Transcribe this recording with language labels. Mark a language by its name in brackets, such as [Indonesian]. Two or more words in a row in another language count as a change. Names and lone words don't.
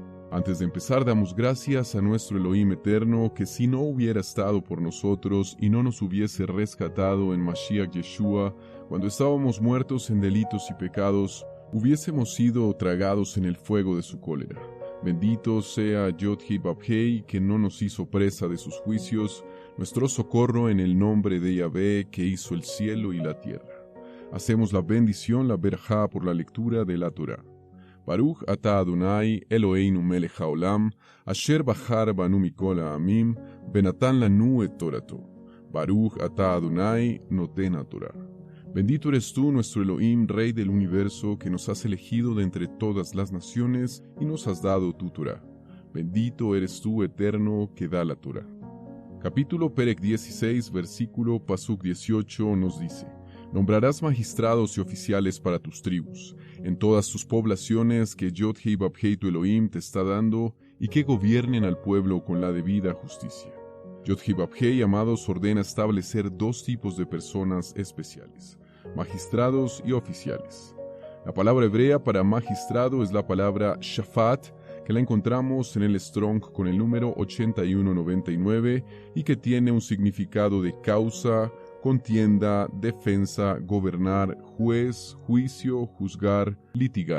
[Spanish] Antes de empezar, damos gracias a nuestro Elohim eterno, que si no hubiera estado por nosotros y no nos hubiese rescatado en Mashiach Yeshua, cuando estábamos muertos en delitos y pecados, hubiésemos sido tragados en el fuego de su cólera. Bendito sea Yod-Hei Vav-Hei, que no nos hizo presa de sus juicios, nuestro socorro en el nombre de Yahvé, que hizo el cielo y la tierra. Hacemos la bendición, la berajá, por la lectura de la Torá. [Hebrew] ברוך אתה אדוני, אלהינו מלך העולם, אשר בחר בנו מכל העמים, ונתן לנו את תורתו. ברוך אתה אדוני, נותן התורה. [Spanish] Bendito eres tú, nuestro Elohim, Rey del universo, que nos has elegido de entre todas las naciones y nos has dado tu Torá. Bendito eres tú, eterno, que da la Torá. Capítulo Perek 16, versículo Pasuk 18 nos dice: Nombrarás magistrados y oficiales para tus tribus, en todas tus poblaciones que Yod-Hei Vav-Hei tu Elohim te está dando, y que gobiernen al pueblo con la debida justicia. Yod-Hei Vav-Hei, amados, ordena establecer dos tipos de personas especiales: magistrados y oficiales. La palabra hebrea para magistrado es la palabra shafat, que la encontramos en el Strong con el número 8199 y que tiene un significado de causa, contienda, defensa, gobernar, juez, juicio, juzgar, litigar.